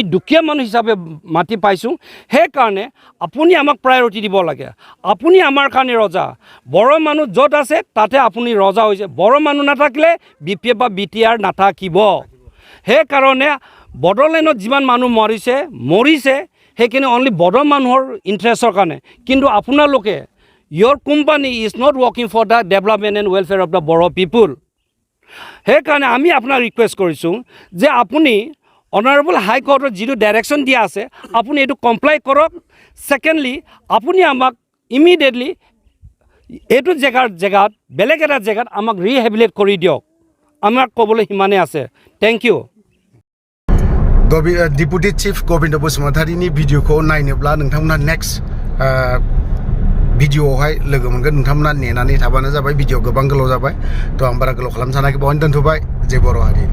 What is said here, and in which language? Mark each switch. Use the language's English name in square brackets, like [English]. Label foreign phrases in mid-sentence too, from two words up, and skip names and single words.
[Assamese] দুখীয়া মানুহ হিচাপে মাটি পাইছোঁ সেইকাৰণে আপুনি আমাক প্ৰায়ৰিটি দিব লাগে আপুনি আমাৰ কাৰণে ৰজা বড়ো মানুহ য'ত আছে তাতে আপুনি ৰজা হৈছে বড়ো মানুহ নাথাকিলে BPF বা BTR নাথাকিব সেইকাৰণে বড়োলেণ্ডত যিমান মানুহ মৰিছে সেইখিনি অনলি বড়ো মানুহৰ ইণ্টাৰেষ্টৰ কাৰণে কিন্তু আপোনালোকে [English] Your company is not working for the development and welfare of the Boro people. [Assamese] সেইকাৰণে আমি আপোনাক ৰিকুৱেষ্ট কৰিছোঁ যে আপুনি [English] honourable High Court [Assamese] যিটো ডাইৰেকশ্যন দিয়া আছে আপুনি এইটো কমপ্লাই কৰক ছেকেণ্ডলি আপুনি আমাক ইমিডিয়েটলি এইটো জেগাত বেলেগ এটা জেগাত আমাক ৰিহেবিলিটেট কৰি দিয়ক আমাক ক'বলৈ সিমানেই আছে [English] thank you [Bodo] Deputy Chief Govind Basumatariनि भिडिअखौ नायनोब्ला नोंथांमोना नेक्स्ट भिडिअआवहाय लोगो मोनगोन नोंथांमोना नेनानै थाबानो जाबाय भिडिअ गोबां गोलाव जाबाय थ' आं बारा गोलाव खालामनो सानाखै बावनो दोनथ'बाय जय बर' हारि